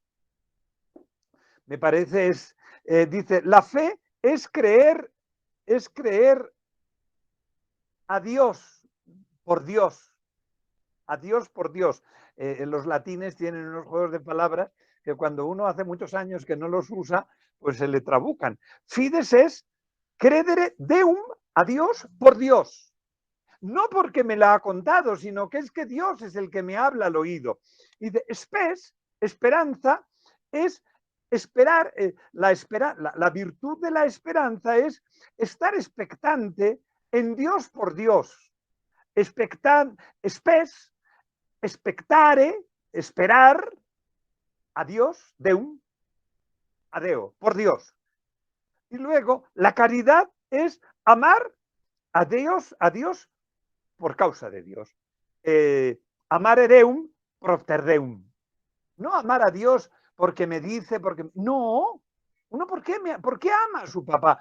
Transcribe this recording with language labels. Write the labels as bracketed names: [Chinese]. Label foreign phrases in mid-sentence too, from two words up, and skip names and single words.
[Spanish] Me parece, dice, la fe es creer a Dios por Dios, a Dios por Dios. Los latines tienen unos juegos de palabras que cuando uno hace muchos años que no los usa, pues se le trabucan. [Latin] Fides es credere deum, [Spanish] a Dios por Dios. No porque me la ha contado, sino que es que Dios es el que me habla al oído. Y de esperanza, es esperar, la virtud de la esperanza es estar expectante en Dios por Dios. Expectare, esperar a Dios, [Latin] deum, a Deo, [Spanish] por Dios. Y luego, la caridad es amar a Dios por causa de Dios. [Latin] Amare Deum propter Deum. [Spanish] No amar a Dios porque me dice, porque... No. Uno, ¿por qué ama a su papá?